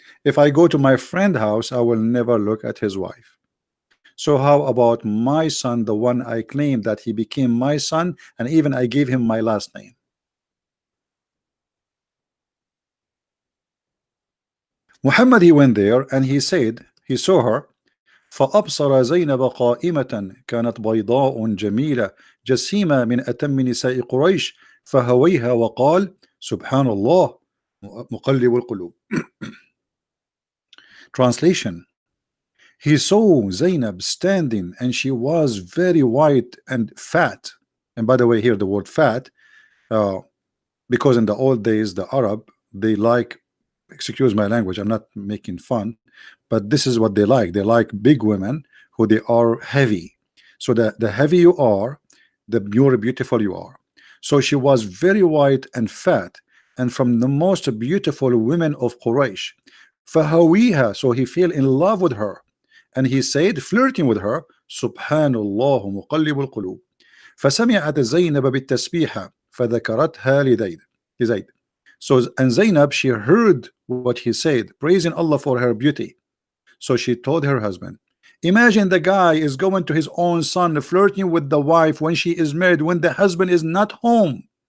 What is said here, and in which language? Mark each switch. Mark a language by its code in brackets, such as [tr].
[en] If I go to my friend house, I will never look at his wife. So how about my son, the one I claim that he became my son, and even I gave him my last name? Muhammad, he went there and he said he saw her. [ar] فأبصر زينب قائمة كانت بيضاء جميلة جسيمة من أتم نساء قريش فهويها وقال سبحان الله مقلب القلوب. [en] Translation: he saw Zainab standing and she was very white and fat. And by the way, here the word fat, uh, because in the old days the Arab, they like, excuse my language, I'm not making fun, but this is what they like big women who they are heavy. So the heavy you are, the more beautiful you are. So she was very white and fat, and from the most beautiful women of Quraysh. [ar] فهويها, [en] so he fell in love with her, and he said, flirting with her, [ar] سبحان الله مقلب القلوب. فسمعت زينب بالتسبيحة فذكرتها لزيد. [en] So, and Zainab, she heard what he said, praising Allah for her beauty. So she told her husband, imagine the guy is going to his own son, flirting with the wife when she is married, when the husband is not home.